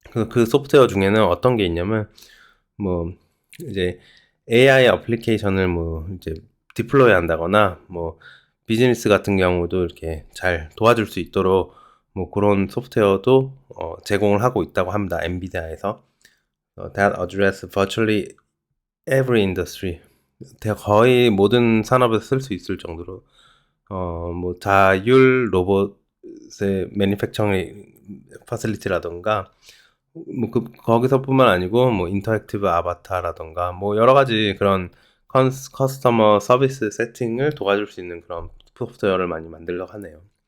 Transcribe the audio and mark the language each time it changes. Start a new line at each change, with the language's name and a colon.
Korean: 그 소프트웨어 중에는 어떤 게 있냐면 뭐 이제 AI 어플리케이션을 뭐 이제 디플로이 한다거나 뭐 비즈니스 같은 경우도 이렇게 잘 도와줄 수 있도록 뭐 그런 소프트웨어도 제공을 하고 있다고 합니다. 엔비디아에서.
English: That address virtually every industry.
Korean: 거의 모든 산업에서 쓸 수 있을 정도로 뭐 자율 로봇의 매니팩처링 파실리티라던가 뭐 거기서뿐만 아니고 뭐 인터랙티브 아바타라던가 뭐 여러 가지 그런 커스터머 서비스 세팅을 도와줄 수 있는 그런 소프트웨어를 많이 만들려고 하네요.